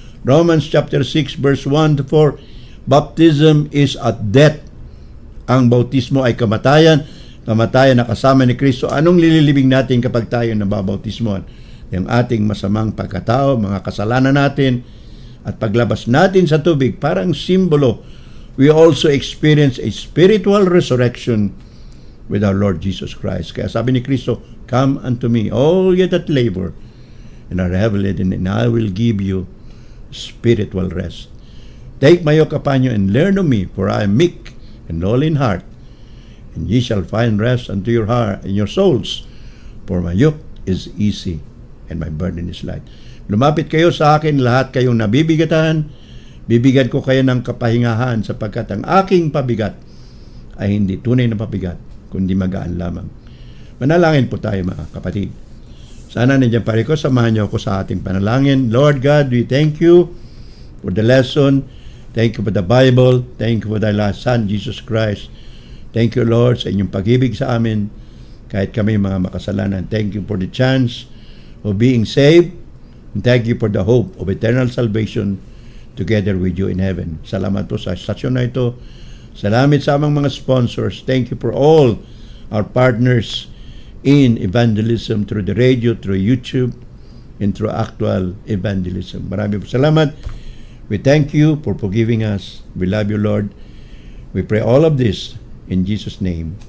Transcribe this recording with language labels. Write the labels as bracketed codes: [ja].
[en] Romans chapter 6 verse 1 to 4, baptism is at death. [tl] Ang bautismo ay kamatayan. Kamatayan na kasama ni Kristo. Anong lililibing natin kapag tayo nababautismo? Yung ating masamang pagkatao, mga kasalanan natin, at paglabas natin sa tubig, parang simbolo, [en] we also experience a spiritual resurrection with our Lord Jesus Christ. [tl] Kaya sabi ni Kristo, [en] come unto me, all ye that labor and are heavy laden, and I will give you spiritual rest. Take my yoke upon you and learn of me, for I am meek and lowly in heart, and ye shall find rest unto your heart and your souls, for my yoke is easy and my burden is light. [tl] Lumapit kayo sa akin, lahat kayong nabibigatan, bibigyan ko kayo ng kapahingahan, sapagkat ang aking pabigat ay hindi tunay na pabigat, kundi magaan lamang. Manalangin po tayo, mga kapatid. Sana nandiyan pare ko, samahan niyo ako sa ating panalangin. [en] Lord God, we thank you for the lesson. Thank you for the Bible. Thank you for thy last Son, Jesus Christ. Thank you, Lord, [tl] sa inyong pag-ibig sa amin, kahit kami mga makasalanan. [en] Thank you for the chance of being saved. And thank you for the hope of eternal salvation together with you in heaven. [tl] Salamat po sa stasyon na ito. Salamat sa amang mga sponsors. [en] Thank you for all our partners in evangelism through the radio, through YouTube, and through actual evangelism. [tl] Marami po salamat. [en] We thank you for forgiving us. We love you, Lord. We pray all of this in Jesus' name.